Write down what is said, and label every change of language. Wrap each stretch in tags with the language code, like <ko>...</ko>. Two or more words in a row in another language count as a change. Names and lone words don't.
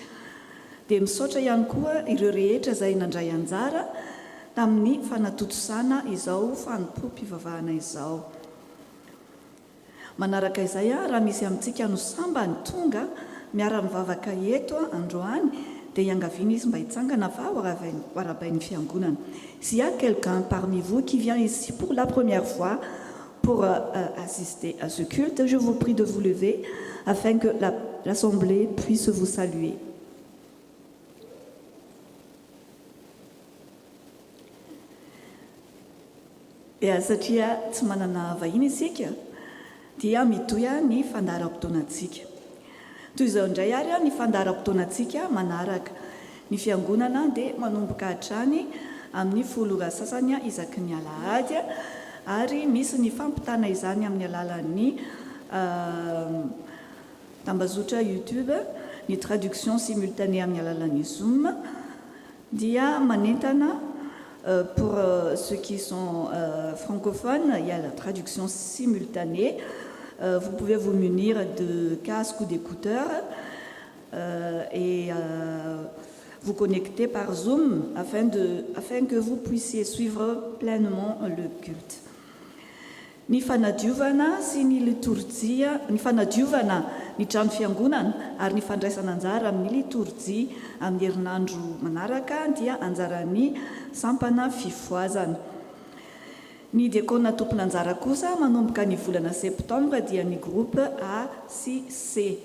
<mg>Dia misaotra ihany koa ireo rehetra izay nandray anjara tamin'ny fanatotosana izao fanompom-pivavahana izao. Manaraka izay raha misy amintsika no samba ny tonga miara-mivavaka eto androany dia iangaviana izy mba hitsangana va ho arabain'ny fiangonana.</mg> <fr>S'il y a quelqu'un parmi vous qui vient ici pour la première fois pour assister à ce culte, je vous prie de vous lever afin que l'assemblée puisse vous saluer.</fr> <mg>Satria tsy manana vahiny isika dia mitoya ny fandaharam-potoanantsika. Toy izao indray ary ny fandaharam-potoanantsika manaraka. Ny fiangonana dia manomboka hatrany amin'ny 10 sasany isaky ny alahady, ary misy ny fampitana izany amin'ny alalan'ny tambazotra YouTube, ny</mg> <fr>traduction simultanée</fr> <mg>amin'ny alalan'ny Zoom, dia manentana</mg> <fr>pour ceux qui sont francophones, il y a la traduction simultanée. Vous pouvez vous munir de casques ou d'écouteurs et vous connecter par Zoom afin que vous puissiez suivre pleinement le culte.</fr> <mg>Ny fanadiovana sy ny liturjia, ny fanadiovana ny trano fiangonana ary ny fandraisana anjara amin'ny liturjia amin'ny herinandro manaraka dia anjaran'ny sampana fifoazana. Ny diakona tompona anjara kosa manomboka ny volana septambra dia ny groupe A sy C.</mg>